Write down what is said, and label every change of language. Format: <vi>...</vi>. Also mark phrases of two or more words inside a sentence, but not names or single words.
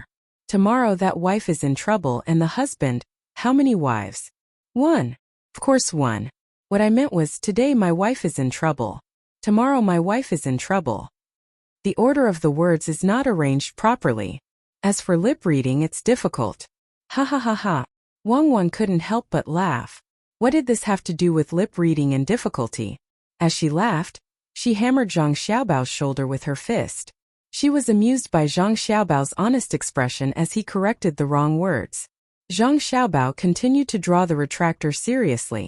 <en>Tomorrow that wife is in trouble and the husband, how many wives? One. Of course one. What I meant was, today my wife is in trouble. Tomorrow my wife is in trouble. The order of the words is not arranged properly. As for lip reading, it's difficult. Ha ha ha ha. Wang Wan couldn't help but laugh. What did this have to do with lip reading and difficulty? As she laughed, she hammered Zhang Xiaobao's shoulder with her fist. She was amused by Zhang Xiaobao's honest expression as he corrected the wrong words. Zhang Xiaobao continued to draw the retractor seriously.</en>